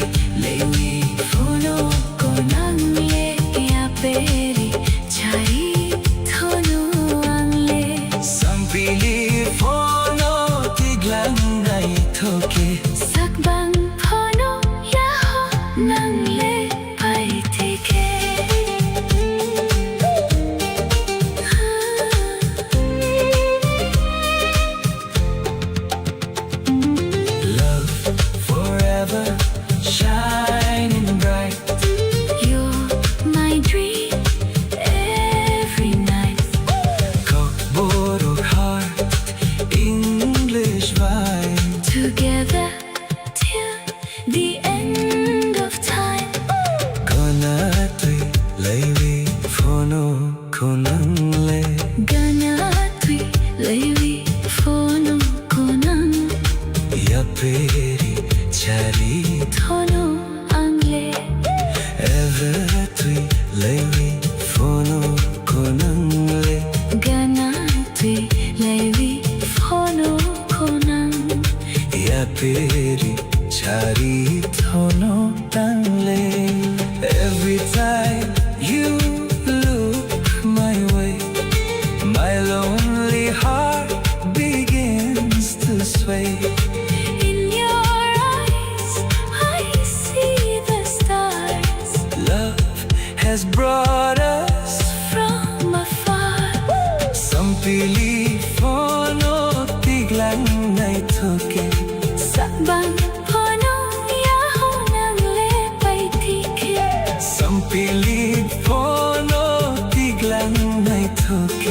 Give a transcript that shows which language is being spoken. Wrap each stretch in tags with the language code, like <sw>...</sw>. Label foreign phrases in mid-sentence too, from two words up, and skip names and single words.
<trp>Lewi fono konang le ya peri chai thono angle. sampili fono tiglang nai thoke. Sakbang phono ya ho nang le pai tike.</trp> <en>Love forever shining bright. You're my dream every night. Kokborok heart English vibe. Together till the end of time.</en> <trp>Gana tui lewi fono konang le. Gana tui lewi fono konang Ya peri chari thono angle. ever tui lewi fono konang le. Gana tui lewi fono konang. Ya peri chari thono tangle.</trp> <en>Every time you look my way, my lonely heart begins to sway. In your eyes I see the stars Love has brought us from afar.</en> <trp>sampili fono tiglang nai thoke. Sakbang phono ya ho nang le pai tike. Sampili fono tiglang nai thoke.</trp>